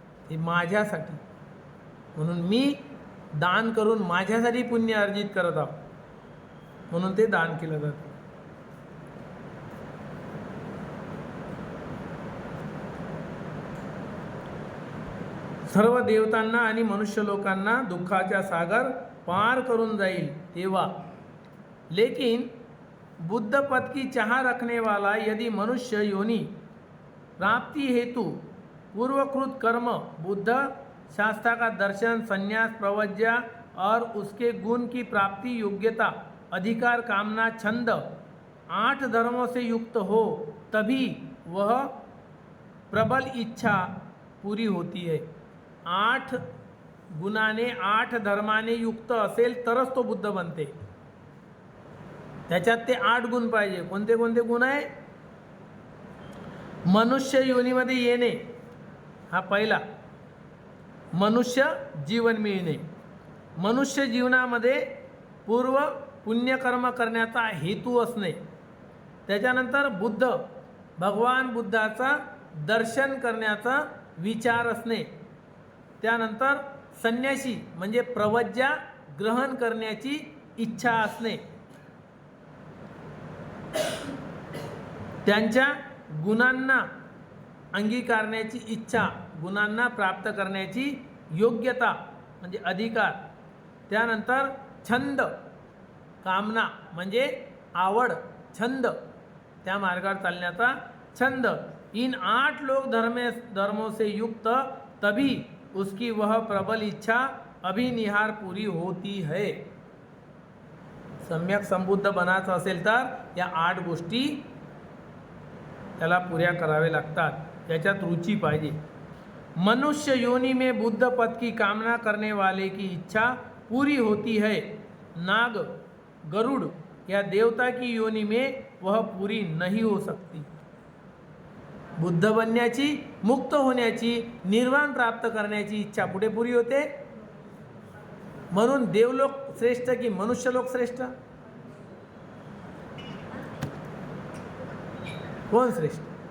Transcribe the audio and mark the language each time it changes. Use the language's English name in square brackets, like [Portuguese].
[Marathi] हे माझ्यासाठी, म्हणून मी दान करून माझ्यासाठी पुण्य अर्जित करत आहो, म्हणून ते दान केलं जातं. सर्व देवतांना आणि मनुष्य लोकांना दुःखाचा सागर पार करून जाईल तेव्हा [Hindi] लेकिन बुद्ध पद की चाह रखने वाला यदि मनुष्य योनि प्राप्ति हेतु पूर्वकृत कर्म, बुद्ध शास्त्र का दर्शन, संन्यास, प्रवज्या और उसके गुण की प्राप्ति, योग्यता, अधिकार, कामना, छंद 8 धर्मों से युक्त हो, तभी वह प्रबल इच्छा पूरी होती है. [Marathi] 8 गुणाने 8 धर्माने युक्त असेल तरच तो बुद्ध बनते. त्याच्यात ते 8 गुण पाहिजे. कोणते कोणते गुण आहे? मनुष्य योनीमध्ये येणे हा पहिला. मनुष्य जीवन मिळणे, मनुष्य जीवनामध्ये पूर्व पुण्यकर्म करण्याचा हेतू असणे, त्याच्यानंतर बुद्ध भगवान बुद्धाचा दर्शन करण्याचा विचार असणे, त्यानंतर संन्यासी म्हणजे प्रवज्या ग्रहण करण्याची इच्छा असणे, त्यांच्या गुणांना अंगीकारण्याची इच्छा, गुणांना प्राप्त करण्याची योग्यता म्हणजे अधिकार, त्यानंतर छंद, कामना म्हणजे आवड, छंद, त्या मार्गावर चालण्याचा छंद. [Hindi] इन 8 लोक धर्मों से युक्त तभी उसकी वह प्रबल इच्छा अभिनिहार पूरी होती है. [Marathi] सम्यक संबुद्ध बनायचं असेल तर या 8 गोष्टी त्याला पुऱ्या करावे लागतात. त्याच्यात रुची पाहिजे. [Hindi] मनुष्य योनि में बुद्ध पद की कामना करने वाले की इच्छा पूरी होती है. नाग, गरुड़ या देवता की योनि में वह पूरी नहीं हो सकती. [Marathi] बुद्ध बनण्याची, मुक्त होण्याची, निर्वाण प्राप्त करण्याची इच्छा कुठे पुरी होते? म्हणून देवलोक श्रेष्ठ की मनुष्यलोक श्रेष्ठ? कोण श्रेष्ठ?